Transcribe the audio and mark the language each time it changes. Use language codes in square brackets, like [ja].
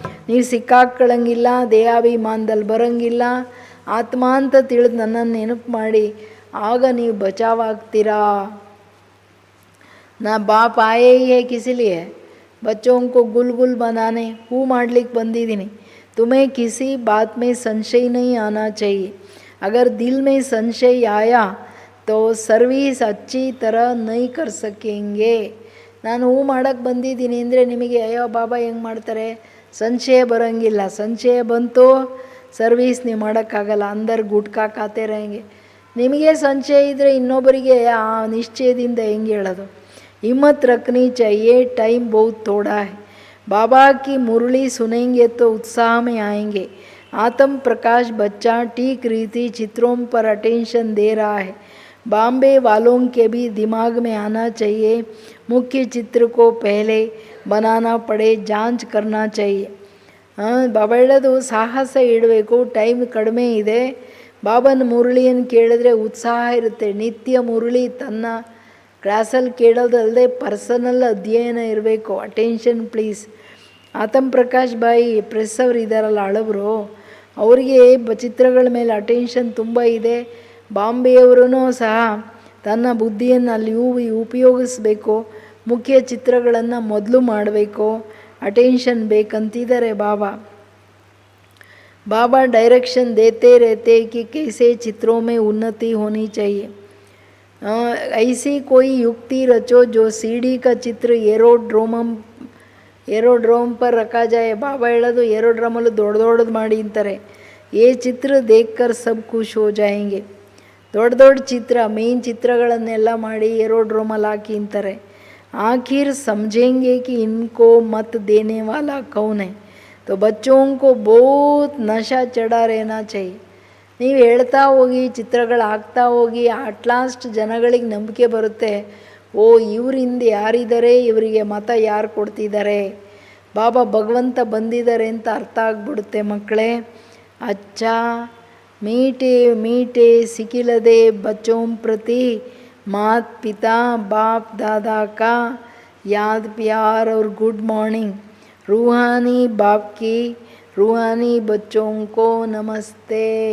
[kn] ನೀವು ಸಿಕ್ಕಾಕ್ಕೊಳ್ಳಂಗಿಲ್ಲ. ದೇಹಾಭಿಮಾನದಲ್ಲಿ ಬರೋಂಗಿಲ್ಲ. ಆತ್ಮ ಅಂತ ತಿಳಿದು ನನ್ನನ್ನು ನೆನಪು ಮಾಡಿ, ಆಗ ನೀವು ಬಚಾವಾಗ್ತೀರಾ. [hi] ನಾ ಬಾಪ್ ಆಯೇ ಹೇ ಕಿಸಿಲಿಯೇ बच्चों को गुल बनाने [kn] ಹೂ ಮಾಡಲಿಕ್ಕೆ ಬಂದಿದ್ದೀನಿ. [hi] तुम्हें किसी बात में संशय नहीं आना चाहिए. अगर दिल में संशय आया तो सर्विस अच्छी तरह नहीं कर सकेंगे. [kn] ನಾನು ಹೂ ಮಾಡೋಕ್ಕೆ ಬಂದಿದ್ದೀನಿ ಅಂದರೆ ನಿಮಗೆ ಅಯ್ಯೋ ಬಾಬಾ ಹೆಂಗೆ ಮಾಡ್ತಾರೆ ಸಂಶಯ ಬರೋಂಗಿಲ್ಲ. ಸಂಶಯ ಬಂತು ಸರ್ವೀಸ್ ನೀವು ಮಾಡೋಕ್ಕಾಗಲ್ಲ. [hi] ಅಂದರ್ ಗುಟ್ಕಾ ಖಾತೆ रहेंगे. [kn] ನಿಮಗೆ ಸಂಶಯ ಇದ್ದರೆ ಇನ್ನೊಬ್ಬರಿಗೆ ಆ ನಿಶ್ಚಯದಿಂದ ಹೆಂಗೆ ಹೇಳೋದು. [hi] हिम्मत रखनी चाहिए. टाइम बहुत थोड़ा है. बाबा की मुरली सुनेंगे तो उत्साह में आएंगे। आत्म प्रकाश बच्चा ठीक रीति चित्रों पर अटेंशन दे रहा है। बॉम्बे वालों के भी दिमाग में आना चाहिए, मुख्य चित्र को पहले बनाना पड़े, जांच करना चाहिए। [kn] ಬಾಬಾ ಹೇಳೋದು ಸಾಹಸ ಇಡಬೇಕು, ಟೈಮ್ ಕಡಿಮೆ ಇದೆ. ಬಾಬನ ಮುರಳಿಯನ್ನು ಕೇಳಿದ್ರೆ ಉತ್ಸಾಹ ಇರುತ್ತೆ. ನಿತ್ಯ ಮುರಳಿ ತನ್ನ ಕ್ಲಾಸಲ್ಲಿ ಕೇಳೋದಲ್ಲದೆ ಪರ್ಸನಲ್ ಅಧ್ಯಯನ ಇರಬೇಕು. [en] Attention please. [kn] ಆತಮ್ ಪ್ರಕಾಶ್ ಬಾಯಿ ಪ್ರೆಸ್ ಅವರು ಇದ್ದಾರಲ್ಲ ಹಳಬರು, ಅವರಿಗೆ ಚಿತ್ರಗಳ ಮೇಲೆ ಅಟೆನ್ಷನ್ ತುಂಬ ಇದೆ. ಬಾಂಬೆಯವರೂ ಸಹ ತನ್ನ ಬುದ್ಧಿಯನ್ನು ಅಲ್ಲಿ ಉಪಯೋಗಿಸ್ಬೇಕು. ಮುಖ್ಯ ಚಿತ್ರಗಳನ್ನು ಮೊದಲು ಮಾಡಬೇಕು, ಅಟೆನ್ಷನ್ ಬೇಕಂತಿದ್ದಾರೆ ಬಾಬಾ. [hi] बाबा डायरेक्शन देते रहते कि कैसे चित्रों में उन्नति होनी चाहिए। ऐसी कोई युक्ति रचो जो सीडी का चित्र ಏರೋಡ್ರೋಮ್ पर रखा जाए। [kn] ಬಾಬಾ ಹೇಳೋದು ಏರೋಡ್ರಮಲ್ಲಿ ದೊಡ್ಡದು ಮಾಡಿ ಅಂತಾರೆ. [hi] ಏ ಚಿತ್ರ ದೇಖ್ಕರ್ ಸಬ್ ಖುಷ್ ಹೋ ಜಾಯೆಂಗೆ. [kn] ದೊಡ್ಡ ಚಿತ್ರ, ಮೇನ್ ಚಿತ್ರಗಳನ್ನೆಲ್ಲ ಮಾಡಿ ಏರೋಡ್ರೋಮಲ್ಲಿ ಹಾಕಿ ಅಂತಾರೆ. [hi] आखिर समझेंगे कि इनको मत देने वाला कौन है। तो बच्चों को बहुत नशा चढ़ा रहना चाहिए. [kn] ನೀವು ಹೇಳ್ತಾ ಹೋಗಿ, ಚಿತ್ರಗಳು ಹಾಕ್ತಾ ಹೋಗಿ, ಅಟ್ ಲಾಸ್ಟ್ ಜನಗಳಿಗೆ ನಂಬಿಕೆ ಬರುತ್ತೆ, ಓ ಇವರಿಂದ ಯಾರಿದ್ದಾರೆ, ಇವರಿಗೆ ಮತ ಯಾರು ಕೊಡ್ತಿದ್ದಾರೆ, ಬಾಬಾ ಭಗವಂತ ಬಂದಿದ್ದಾರೆ ಅಂತ ಅರ್ಥ ಆಗ್ಬಿಡುತ್ತೆ ಮಕ್ಕಳೇ. [hi] ಅಚ್ಚಾ ಮೀಟೆ ಮೀಟೆ ಸಿಕ್ಕಿಲ್ಲದೆ ಬಚ್ಚೋಂ ಪ್ರತಿ मात पिता बाप दादा का याद प्यार और [en] Good morning. [hi] रूहानी बाप की रूहानी बच्चों को नमस्ते।